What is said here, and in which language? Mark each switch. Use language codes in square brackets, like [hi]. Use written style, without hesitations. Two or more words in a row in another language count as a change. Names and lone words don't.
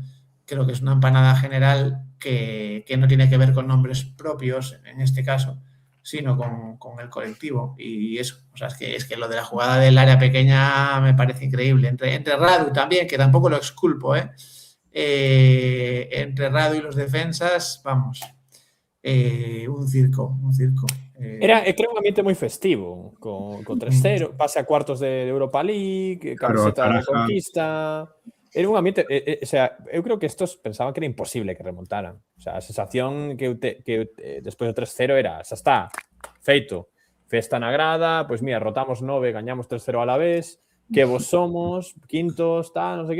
[es] Creo que es una empanada general que no tiene que ver con nombres propios, en este caso, sino con el colectivo. Y eso, o sea, es que lo de la jugada del área pequeña me parece increíble. Entre Radu también, que tampoco lo exculpo, entre Radu y los defensas, vamos, un circo. [gl] Creo un ambiente moi festivo, con 3-0, pase a cuartos de Europa League, camiseta de conquista. [es] Era un ambiente, o sea, [gl] eu creo [es] que estos pensaban que era imposible que remontaran. O sea, [gl] a sensación que despois do 3-0 era, xa está, feito, festa na grada, pois mira, rotamos 9, gañamos 3-0 [es] a la vez, [gl] que vos somos, quintos, tal, non sei que.